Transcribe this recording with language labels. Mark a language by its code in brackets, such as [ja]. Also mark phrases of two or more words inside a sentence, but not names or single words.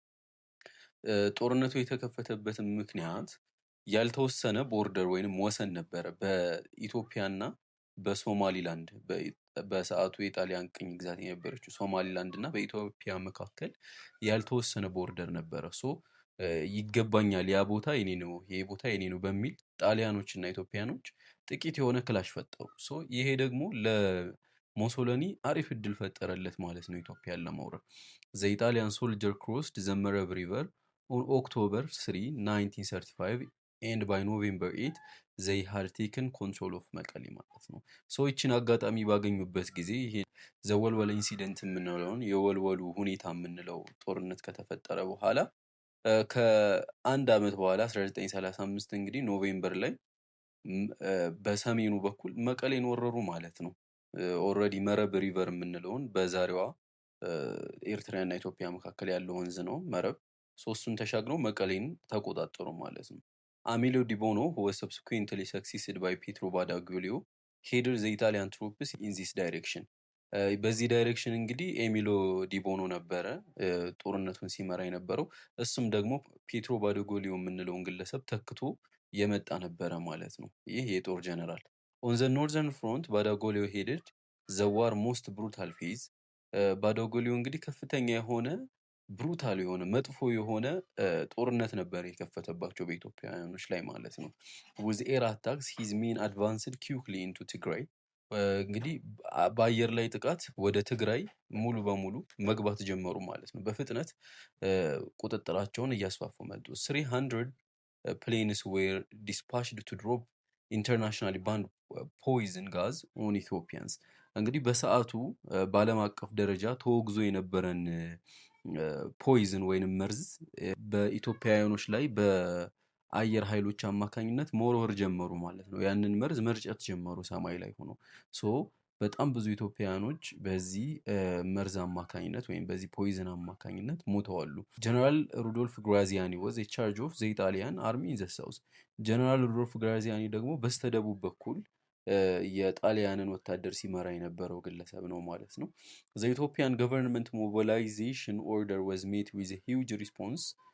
[am] ጦርነቱ የተከፈተበት ምክንያት ያልተወሰነ ቦርደር ወይንም ወሰን ነበረ በኢትዮጵያና በሶማሊላንድ በሰዓቱ የጣሊያን ቅኝ ግዛት የነበረችው ሶማሊላንድ እና በኢትዮጵያ መካከል ያልተወሰነ ቦርደር ነበረ። ይገባኛል፣ ያ ቦታ የኔ ነው፣ ይሄ ቦታ የኔ ነው በሚል ጣሊያኖች እና ኢትዮጵያኖች ጥቂት የሆነ ክላሽ ፈጠሩ። ይሄ ደግሞ ለሙሶሊኒ አሪፍ እድል ፈጠረለት ማለት ነው ኢትዮጵያን ለመውረር። [en] The Italian soldier crossed the Merab River on October 3, 1935 and by November 8 they had taken control of [am] መቀሌ ማለት ነው። ይችን አጋጣሚ ባገኙበት ጊዜ ይሄ ዘወልወል ኢንሲደንት የምንለውን የወልወሉ ሁኔታ የምንለው ጦርነት ከተፈጠረ በኋላ ከአንድ አመት በኋላ 1935 እንግዲህ ኖቬምበር ላይ በሰሜኑ በኩል መቀሌን ወረሩ ማለት ነው። ኦልሬዲ መረብ ሪቨር የምንለውን በዛሬዋ ኤርትራና ኢትዮጵያ መካከል ያለው ወንዝ ነው መረብ። እሱን ተሻግረው መቀሌን ተቆጣጠሩ ማለት ነው። አሚሎ ዲቦኖ [en] who was subsequently succeeded by Pietro Badoglio headed the Italian troops in this direction. [am] በዚህ ዳይሬክሽን እንግዲህ ኤሚሎ ዲቦኖ ነበረ ጦርነቱን ሲመራ የነበረው። እሱም ደግሞ ፔትሮ ባዶጎሊዮ የምንለውን ግለሰብ ተክቶ የመጣ ነበረ ማለት ነው። ይህ የጦር ጀነራል። [en] on the northern front [am] ባዶጎሊዮ [en] headed the war most brutal phase. [am] ባዶጎሊዮ እንግዲህ ከፍተኛ የሆነ ብሩታል የሆነ መጥፎ የሆነ ጦርነት ነበር የከፈተባቸው በኢትዮጵያውያኖች ላይ ማለት ነው። [en] with air attacks his men advanced quickly into Tigray [am] እንግዲህ በአየር ላይ ጥቃት ወደ ትግራይ ሙሉ በሙሉ መግባት ጀመሩ ማለት ነው። በፍጥነት ቁጥጥራቸውን እያስፋፉ መጡ። [en] 300 planes were dispatched to drop internationally banned poison gas on Ethiopians። [am] እንግዲህ በሰዓቱ በዓለም አቀፍ ደረጃ ተወግዞ የነበረን ፖይዝን ወይንም መርዝ በኢትዮጵያውያኖች ላይ በአየር ኃይሎች አማካኝነት መወርወር ጀመሩ ማለት ነው። ያንን መርዝ መርጨት ጀመሩ ሰማይ ላይ ሆኖ። ሶ በጣም ብዙ ኢትዮጵያውያኖች በዚህ መርዝ አማካኝነት ወይም በዚህ ፖይዝን አማካኝነት ሞተዋሉ። ጀነራል ሩዶልፍ ግራዚያኒ [en] was charge of the Italian army in the south። [am] ጀነራል ሩዶልፍ ግራዚያኒ ደግሞ በስተደቡብ በኩል የጣሊያንን ወታደር ሲመራ የነበረው ግለሰብ ነው ማለት ነው። [en] the Ethiopian government mobilization order was met with huge response።